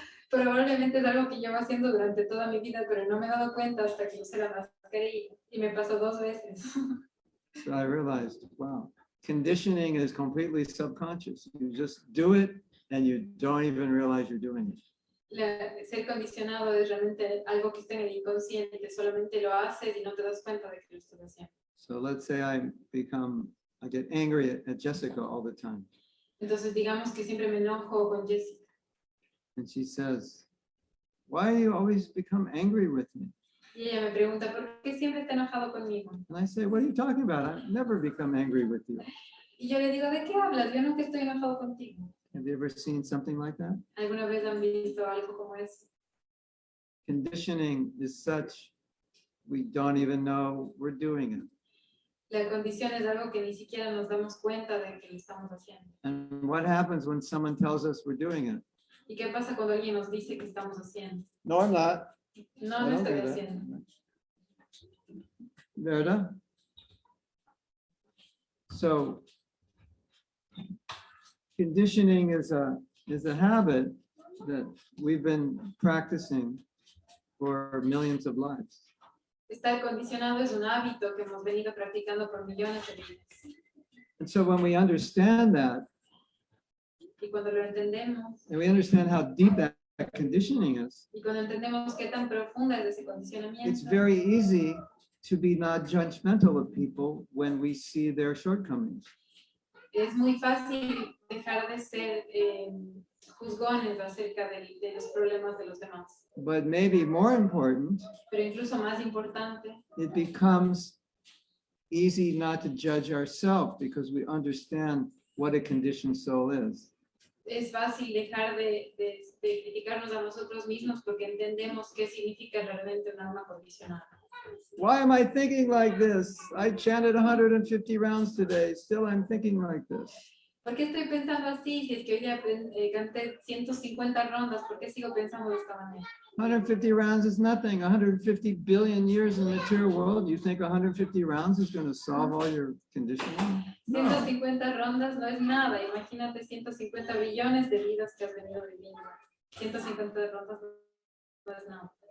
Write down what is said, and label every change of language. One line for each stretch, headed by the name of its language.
Spanish: Probablemente es algo que llevo haciendo durante toda mi vida, pero no me he dado cuenta hasta que usé la mascarilla. Y me pasó 2 veces.
English: So I realized, wow, conditioning is completely subconscious. You just do it, and you don't even realize you're doing it.
Spanish: Ser condicionado es realmente algo que está en el inconsciente, solamente lo haces y no te das cuenta de que lo estás haciendo.
English: So let's say I get angry at Jessica all the time.
Spanish: Entonces digamos que siempre me enojo con Jessica
English: And she says, why do you always become angry with me?
Spanish: Y ella me pregunta, ¿por qué siempre está enojado conmigo?
English: And I say, what are you talking about? I've never become angry with you.
Spanish: Y yo le digo, ¿de qué hablas? Yo nunca estoy enojado contigo.
English: Have you ever seen something like that?
Spanish: ¿Alguna vez han visto algo como eso?
English: Conditioning is such, we don't even know we're doing it.
Spanish: La condición es algo que ni siquiera nos damos cuenta de que lo estamos haciendo.
English: And what happens when someone tells us we're doing it?
Spanish: ¿Y qué pasa cuando alguien nos dice que estamos haciendo?
English: No, I'm not.
Spanish: No,
English: I don't
Spanish: estoy
English: do that.
Spanish: haciendo. ¿Verdad?
English: So, conditioning is a habit that we've been practicing for millions of lives.
Spanish: Estar condicionado es un hábito que hemos venido practicando por millones de vidas.
English: And so when we understand that,
Spanish: Y cuando lo entendemos,
English: and we understand how deep that conditioning is,
Spanish: y cuando entendemos qué tan profunda es ese
English: it's
Spanish: condicionamiento,
English: very easy to be not judgmental of people when we see their shortcomings.
Spanish: es muy fácil dejar de ser juzgones acerca de los problemas de los demás.
English: But maybe more important,
Spanish: Pero incluso más importante,
English: it becomes easy not to judge ourselves because we understand what a conditioned soul is.
Spanish: es fácil dejar de criticarnos a nosotros mismos porque entendemos qué significa realmente un alma condicionada.
English: Why am I thinking like this? I chanted 150 rounds today. Still, I'm thinking like this.
Spanish: ¿Por qué estoy pensando así? Si es que hoy día canté 150 rondas, ¿por qué sigo pensando de esta manera?
English: 150 rounds is nothing. 150 billion years in the material world. You think 150 rounds is going to solve all your conditioning?
Spanish: No. 150 rondas no es nada. Imagínate 150 billones de vidas que has venido viviendo. 150 rondas no es nada.